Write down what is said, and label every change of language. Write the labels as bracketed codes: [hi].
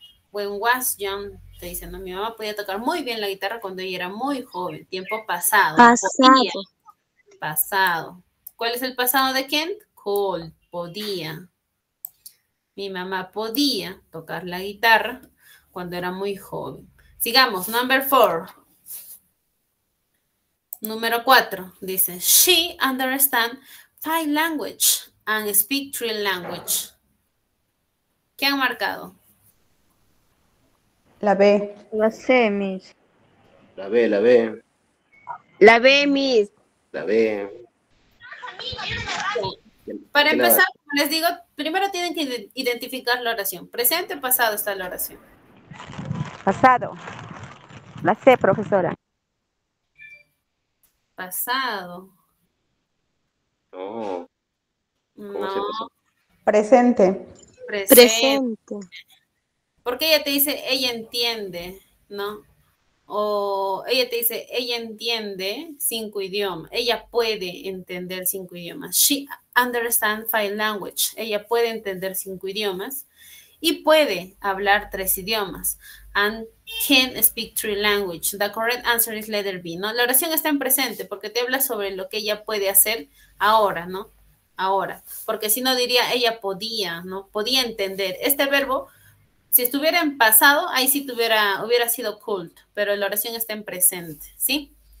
[es] When was young, te dice, no, mi mamá podía tocar muy bien la guitarra cuando ella era muy joven. Tiempo pasado. Podía. Pasado. ¿Cuál es el pasado de Kent? Could, podía. Mi mamá podía tocar la guitarra cuando era muy joven. Sigamos, number 4. Número 4, dice, [en] she understands 5 languages and speak 3 languages. [es] ¿Qué han marcado? La B. La C, Miss. La B, la B. La B, Miss. La B. Para empezar, como les digo, primero tienen que identificar la oración. ¿Presente o pasado está la oración? Pasado. La C, profesora. Pasado. No. ¿Cómo se No. pasó? Presente. Presente. Porque ella te dice, ella entiende, ¿no? O ella te dice, ella entiende 5 idiomas. Ella puede entender 5 idiomas. [en] She understands 5 languages. [es] Ella puede entender 5 idiomas y puede hablar 3 idiomas. [en] And can speak 3 languages. The correct answer is letter B, ¿no? [es] La oración está en presente porque te habla sobre lo que ella puede hacer ahora, ¿no? Ahora. Porque si no diría, ella podía, ¿no? Podía entender. Este verbo Si estuviera en pasado, ahí sí hubiera sido could, pero la oración está en presente, ¿sí?